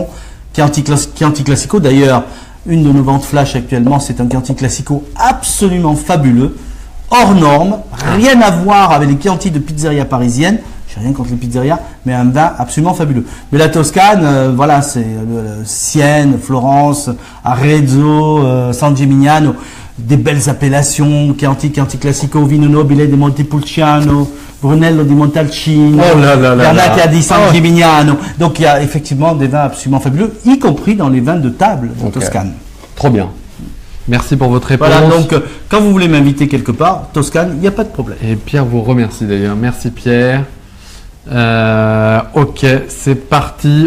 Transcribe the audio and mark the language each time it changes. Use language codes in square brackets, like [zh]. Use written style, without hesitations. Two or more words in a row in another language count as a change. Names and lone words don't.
[fr] Chianti Classico, d'ailleurs, une de nos ventes flash actuellement, c'est un Chianti Classico absolument fabuleux, hors norme, rien à voir avec les Chianti de pizzeria parisienne. J'ai rien contre les pizzerias, mais un vin absolument fabuleux. Mais la Toscane, voilà, c'est Sienne, Florence, Arezzo, San Gimignano, des belles appellations, Chianti Classico, Vino Nobile di Montepulciano, Brunello di Montalcino, Vernaccia di San Gimignano. Donc il y a effectivement des vins absolument fabuleux, y compris dans les vins de table de Toscane. Trop bien. Merci pour votre réponse. Voilà, donc quand vous voulez m'inviter quelque part, Toscane, il n'y a pas de problème. Et Pierre vous remercie d'ailleurs. Merci Pierre. Ok, c'est parti.